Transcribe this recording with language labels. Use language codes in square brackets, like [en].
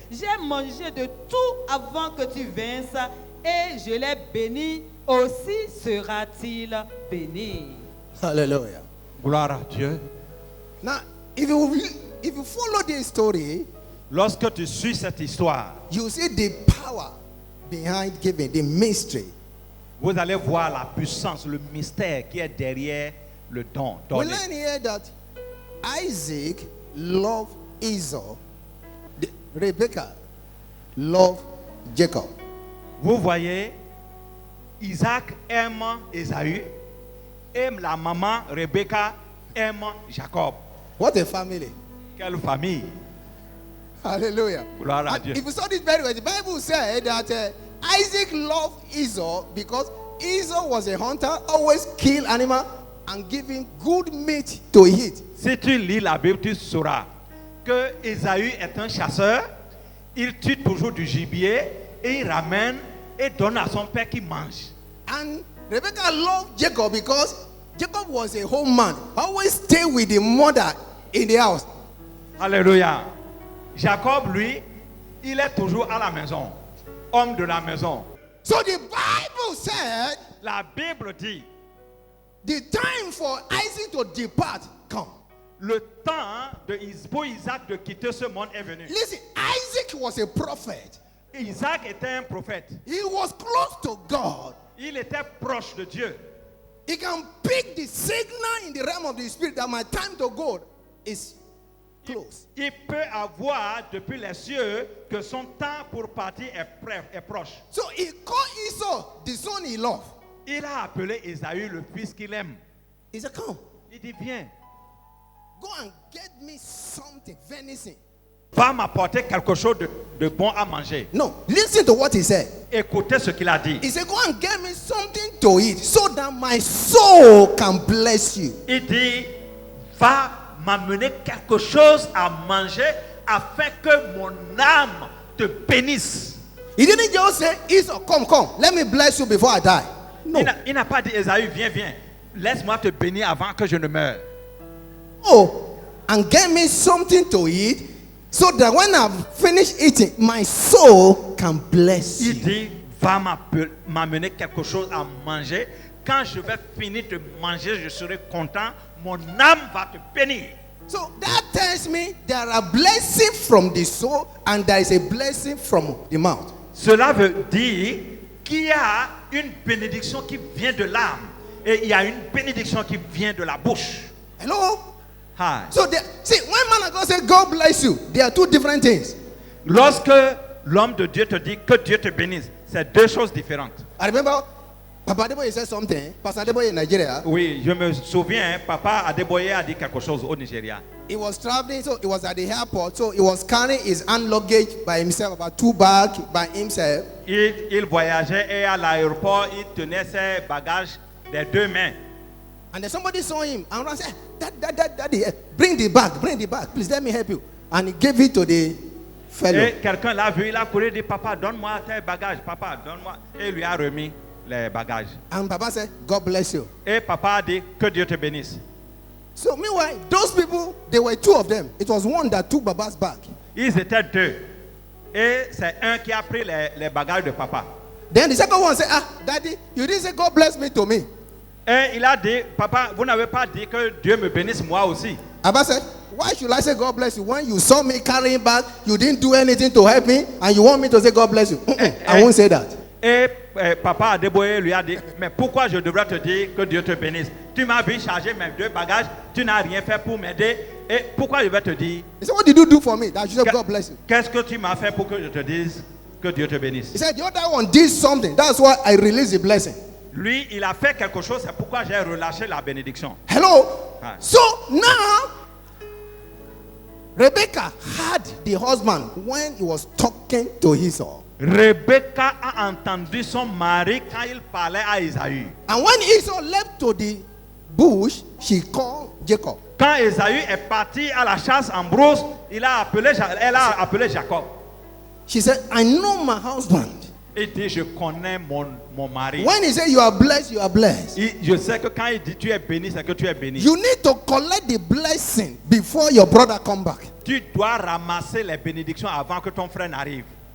[fr] J'ai mangé de tout avant que tu vinsses et je l'ai béni, aussi sera-t-il béni. » [en] Hallelujah. [fr] Gloire à Dieu. [en] Now, if you follow this story, [fr] Lorsque tu suis cette histoire, [en] you see the power behind giving, the mystery. [fr] vous allez voir la puissance, le mystère qui est derrière le don [en] We [fr] donné. [en] learn here that Isaac loved Esau. Rebecca loved Jacob. [fr] Vous voyez, Isaac aime Ésaü et la maman Rebecca aime Jacob. [en] What a family. [fr] Quelle famille! [en] Hallelujah. [fr] Gloire à [en] And [fr] Dieu. [en] if you study it very well, the Bible said that Isaac loved Esau because Esau was a hunter, always kill animal and give him good meat to eat. [fr] Si tu lis la Bible, tu sauras que Ésaü est un chasseur. Il tue toujours du gibier et il ramène et donne à son père qui mange. [en] And Rebecca loved Jacob because Jacob was a home man, always stay with the mother in the house. [fr] Alléluia. Jacob, lui, il est toujours à la maison. Homme de la maison. [en] So the Bible said [fr] La Bible dit, [en] the time for Isaac to depart come. [fr] le temps pour Isaac de quitter ce monde est venu. [en] Listen, Isaac was a prophet. [fr] Isaac était un prophète. [en] He was close to God. [fr] Il était proche de Dieu. [en] He can pick the signal in the realm of the spirit that my time to go is close. [fr] Il peut avoir depuis les cieux que son temps pour partir est proche. [en] So he called Esau the son he loved. [fr] Il a appelé Ésaü le fils qu'il aime. [en] He said, come, [fr] Il dit, viens, [en] go and get me something, venison. [fr] va m'apporter quelque chose de bon à manger. [en] No, listen to what he said. [fr] Écoutez ce qu'il a dit. [en] He said, go and get me something to eat so that my soul can bless you. [fr] Il dit, va m'amener quelque chose à manger afin que mon âme te bénisse. [en] He didn't just say, Esau, come, let me bless you before I die. No. [fr] Il n'a pas dit, Ésaü, viens, laisse-moi te bénir avant que je ne meure. [en] Oh, and get me something to eat so that when I've finished eating, my soul can bless [fr] Il [en] you. [fr] dit, va m'amener quelque chose à manger. Quand je vais finir de manger, je serai content. Mon âme va te bénir. [en] So that tells me there are blessings from the soul and there is a blessing from the mouth. [fr] Cela veut dire qu'il y a une bénédiction qui vient de l'âme et il y a une bénédiction qui vient de la bouche. [en] Hello? Hi. So see, when man of God says God bless you, there are two different things. [fr] Lorsque l'homme de Dieu te dit que Dieu te bénisse, c'est deux choses différentes. [en] I remember Papa Adeboye said something. Pastor Adeboye in Nigeria. [fr] Oui, je me souviens, Papa Adeboye a dit quelque chose au Nigeria. [en] He was traveling, so he was at the airport. So he was carrying his hand luggage by himself, about 2 bags by himself. [fr] Il voyageait et à l'aéroport, il tenait ses bagages des deux mains. [en] And then somebody saw him and ran said, Daddy, bring the bag, please let me help you. And he gave it to the fellow. [fr] Et quelqu'un l'a vu, il a couru et dit, papa, donne-moi tes bagages, papa, donne-moi. Et il lui a remis les bagages. [en] And Papa said, God bless you. [fr] Et papa a dit, que Dieu te bénisse. [en] So meanwhile, those people, there were 2 of them. It was one that took Baba's bag. [fr] Ils étaient 2. Et c'est un qui a pris les bagages de papa. [en] Then the second one said, Daddy, you didn't say God bless me to me. [fr] Et il a dit, papa, vous n'avez pas dit que Dieu me bénisse moi aussi. [en] Abba said, why should I say God bless you when you saw me carrying bag, you didn't do anything to help me, and you want me to say God bless you? I won't say that. [fr] Et papa Adeboye lui a dit, mais pourquoi je devrais te dire que Dieu te bénisse? Tu m'as vu charger mes 2 bagages, tu n'as rien fait pour m'aider. Et pourquoi je vais te dire? [en] He said, what did you do for me? That you said God bless you. [fr] Qu'est-ce que tu m'as fait pour que je te dise que Dieu te bénisse? [en] He said, the other one did something. That's why I released the blessing. [fr] Lui, il a fait quelque chose, c'est pourquoi j'ai relâché la bénédiction. [en] Hello? Hi. So now, Rebecca had the husband when he was talking to Esau. [fr] Rebecca a entendu son mari quand il parlait à Ésaü. [en] And when Esau left to the bush, she called Jacob. [fr] Quand Ésaü est parti à la chasse en brousse, elle a appelé Jacob. [en] She said, I know my husband. [fr] Il dit, je connais mon mari. [en] When he said you are blessed, you are blessed. [fr] Je sais que quand il dit tu es béni, c'est que tu es béni. [en] You need to collect the blessing before your brother come back. [fr] Tu dois ramasser les bénédictions avant que ton frère n'arrive.